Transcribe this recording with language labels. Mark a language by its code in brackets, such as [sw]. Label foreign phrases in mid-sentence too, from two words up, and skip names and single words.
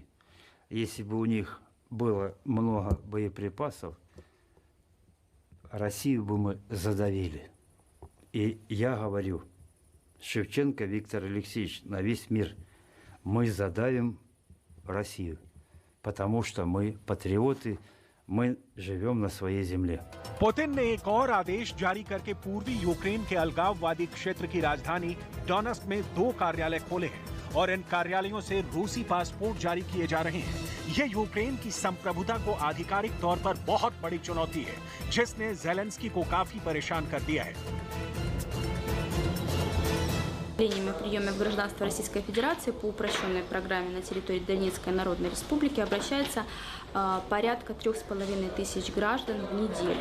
[ru] Если бы у них было много боеприпасов, Россию бы мы задавили. И я говорю, Шевченко Виктор Алексеевич на весь мир: мы задавим Россию, потому что мы патриоты, мы живем на своей земле. [hi] पुतिन ने एक और आदेश जारी करके पूर्वी यूक्रेन के अलगाववादी क्षेत्र की राजधानी डोनेट्स्क में 2 कार्यालय खोले हैं और इन कार्यालयों से रूसी पासपोर्ट जारी किए जा रहे हैं। ये यूक्रेन की संप्रभुता को आधिकारिक तौर पर बहुत बड़ी चुनौती है, जिसने ज़ेलेंस्की को काफी परेशान कर दिया है। [ru] О приеме в гражданство Российской Федерации по упрощенной программе на территории Донецкой Народной Республики обращается порядка 3500 граждан в неделю.